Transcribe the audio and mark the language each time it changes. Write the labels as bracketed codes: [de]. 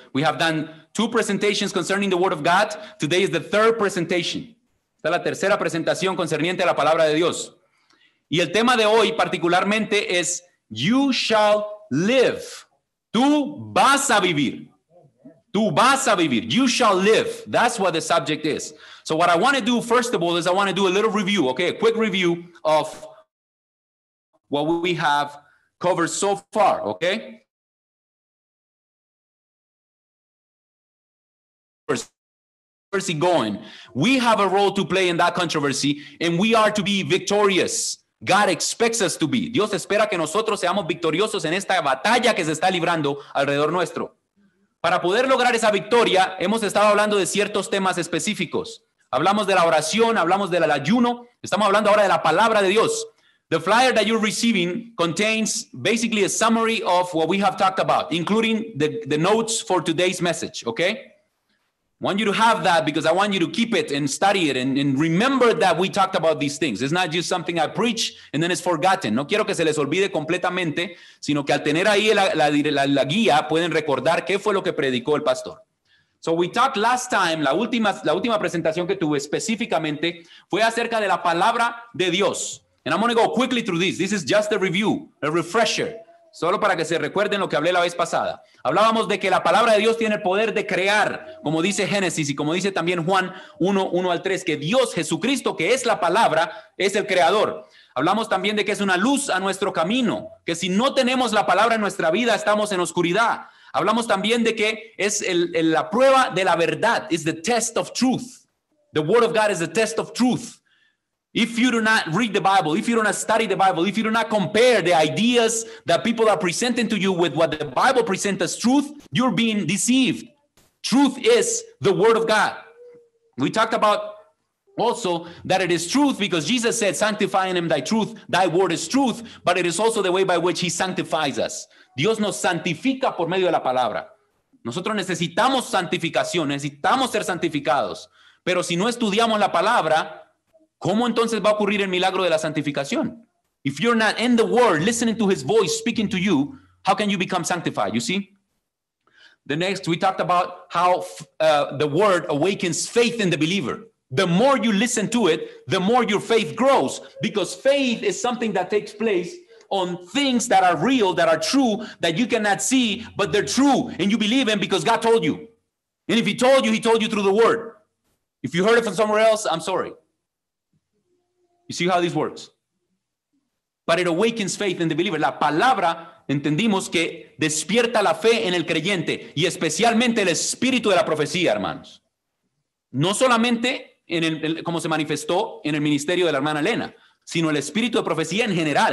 [en] We have done 2 presentations concerning the Word of God. Today is the third presentation. [es] Esta es la tercera presentación concerniente a la palabra de Dios. Y el tema de hoy particularmente es [en] You shall live. [es] Tú vas a vivir. Tú vas a vivir. [en] You shall live. That's what the subject is. So what I want to do first of all is I want to do a little review, okay? A quick review of what we have covered so far, okay? Controversy going. We have a role to play in that controversy, and we are to be victorious. God expects us to be. [es] Dios espera que nosotros seamos victoriosos en esta batalla que se está librando alrededor nuestro. Para poder lograr esa victoria, hemos estado hablando de ciertos temas específicos. Hablamos de la oración, hablamos del ayuno, estamos hablando ahora de la palabra de Dios. [en] The flyer that you're receiving contains basically a summary of what we have talked about, including the notes for today's message, okay? I want you to have that because I want you to keep it and study it and remember that we talked about these things. It's not just something I preach and then it's forgotten. [es] No quiero que se les olvide completamente, sino que al tener ahí la guía pueden recordar qué fue lo que predicó el pastor. [en] So we talked last time, [es] la última presentación que tuve específicamente fue acerca de la palabra de Dios. [en] And I'm going to go quickly through this. This is just a review, a refresher. [es] Solo para que se recuerden lo que hablé la vez pasada. Hablábamos de que la palabra de Dios tiene el poder de crear, como dice Génesis y como dice también Juan 1 al 3, que Dios, Jesucristo, que es la palabra, es el creador. Hablamos también de que es una luz a nuestro camino, que si no tenemos la palabra en nuestra vida, estamos en oscuridad. Hablamos también de que es la prueba de la verdad, [en] is the test of truth. The word of God is the test of truth. If you do not read the Bible, if you do not study the Bible, if you do not compare the ideas that people are presenting to you with what the Bible presents as truth, you're being deceived. Truth is the word of God. We talked about also that it is truth because Jesus said, sanctify in him thy truth, thy word is truth, but it is also the way by which he sanctifies us. [es] Dios nos santifica por medio de la palabra. Nosotros necesitamos santificación, necesitamos ser santificados, pero si no estudiamos la palabra, ¿cómo entonces va a ocurrir el milagro de la santificación? [en] If you're not in the word, listening to his voice, speaking to you, how can you become sanctified? You see? The next, we talked about how the word awakens faith in the believer. The more you listen to it, the more your faith grows, because faith is something that takes place on things that are real, that are true, that you cannot see, but they're true, and you believe in because God told you. And if he told you through the word. If you heard it from somewhere else, I'm sorry. You see how this works? But it awakens faith in the believer. [es] La palabra, entendimos que despierta la fe en el creyente y especialmente el espíritu de la profecía, hermanos. No solamente como se manifestó en el ministerio de la hermana Elena, sino el espíritu de profecía en general.